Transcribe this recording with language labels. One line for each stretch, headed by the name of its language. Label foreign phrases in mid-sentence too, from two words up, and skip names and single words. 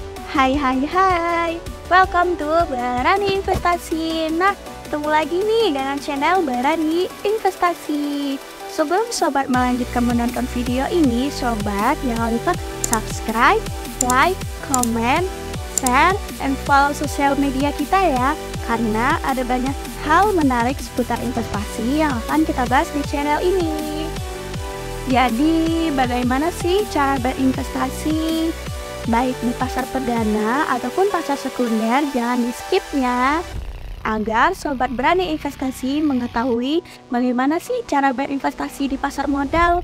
Indonesian: Hai hai hai,
English: welcome to
Indonesian: Barani Investasi. Nah, ketemu lagi nih dengan channel Barani Investasi. Sebelum sobat melanjutkan menonton video ini, sobat jangan lupa subscribe,
English: like, comment, share, and follow
Indonesian: sosial media kita ya. Karena ada banyak hal menarik seputar investasi yang akan kita bahas di channel ini. Jadi, bagaimana sih cara berinvestasi? Baik di pasar perdana ataupun pasar sekunder, jangan di skip ya, agar sobat berani investasi mengetahui bagaimana sih cara berinvestasi di pasar modal.